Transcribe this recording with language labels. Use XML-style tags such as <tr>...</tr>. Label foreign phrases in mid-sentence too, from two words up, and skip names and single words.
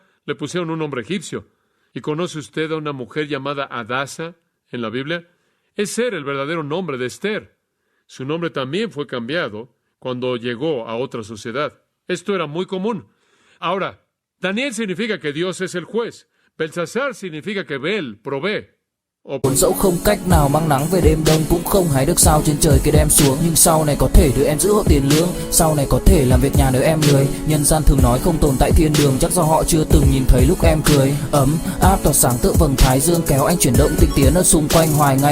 <es>Le pusieron un nombre egipcio. ¿Y conoce usted a una mujer llamada Adasa en la Biblia? Ese era el verdadero nombre de Esther. Su nombre también fue cambiado cuando llegó a otra sociedad. Esto era muy común. Ahora, Daniel significa que Dios es el juez. Belsasar significa que Bel provee.</es> <vi>Dẫu không cách nào mang nắng về đêm đông, cũng không hái được sao trên trời kia đem xuống, nhưng sau này có thể đưa em giữ hộ tiền lương, sau này có thể làm việc nhà nếu em lười. Nhân gian thường nói không tồn tại thiên đường, chắc do họ chưa từng nhìn thấy lúc em cười. Ấm áp tỏa sáng tựa vầng thái dương, kéo anh chuyển động tinh tiến ở xung quanh hoài ngày.</vi>